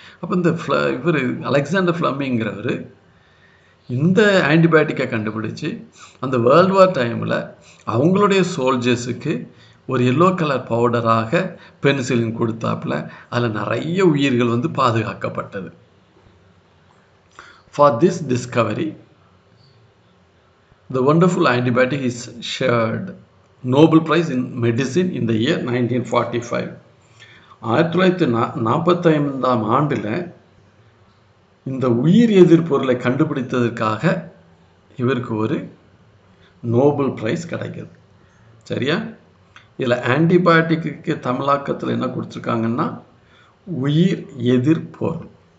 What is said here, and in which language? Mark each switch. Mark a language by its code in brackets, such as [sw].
[ta] அப்போ இந்த இவர் அலெக்சாண்டர் ஃப்ளமிங்கிறவர் இந்த ஆன்டிபயோட்டிக்கை கண்டுபிடிச்சி அந்த வேர்ல்டு வார் டைமில் அவங்களுடைய சோல்ஜர்ஸுக்கு ஒரு எல்லோ கலர் பவுடராக பெனிசிலின் கொடுத்தாப்புல அதில் நிறைய உயிர்கள் வந்து பாதுகாக்கப்பட்டது. [en] For this discovery the wonderful antibiotic is shared Nobel Prize in Medicine in the year 1945. [ta] 1945ஆம் ஆண்டில் இந்த உயிர் எதிர்ப்பொருளை கண்டுபிடித்ததற்காக இவருக்கு ஒரு நோபல் பிரைஸ் கிடைக்குது. சரியா? இதில் ஆன்டிபயோட்டிக்கு தமிழாக்கத்தில் என்ன கொடுத்துருக்காங்கன்னா உயிர் எதிர்ப்பொருள்.